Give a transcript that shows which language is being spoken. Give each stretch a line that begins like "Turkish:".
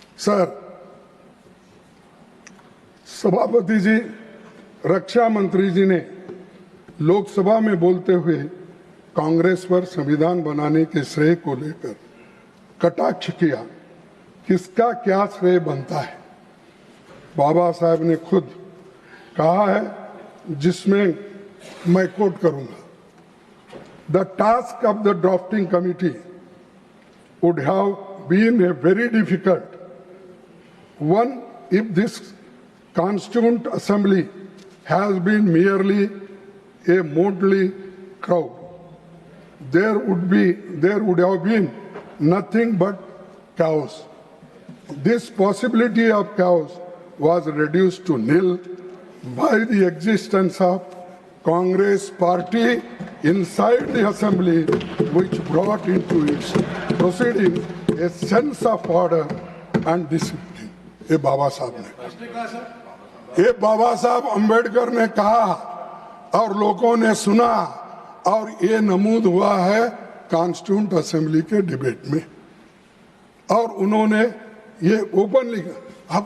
Hindi: Sir, सभापति जी, रक्षा मंत्री जी ने लोकसभा में बोलते हुए कांग्रेस पर संविधान बनाने के श्रेय को लेकर कटाक्ष किया। किसका क्या श्रेय बनता है? बाबा साहब ने खुद कहा है, जिसमें मैं कोट करूंगा,
English: The task of the drafting committee would have been a very difficult one if this constituent assembly has been merely a motley crowd. there would have been nothing but chaos. This possibility of chaos was reduced to nil by the existence of Congress party inside the assembly, which brought into its proceedings a sense of order and discipline.
Hindi: ये बाबा साहब ने, ये बाबा साहब अम्बेडकर ने कहा और लोगों ने सुना, और ये नमूद हुआ है कॉन्स्टिट्यूंट असेंबली के डिबेट में, और उन्होंने ये ओपनली कहा।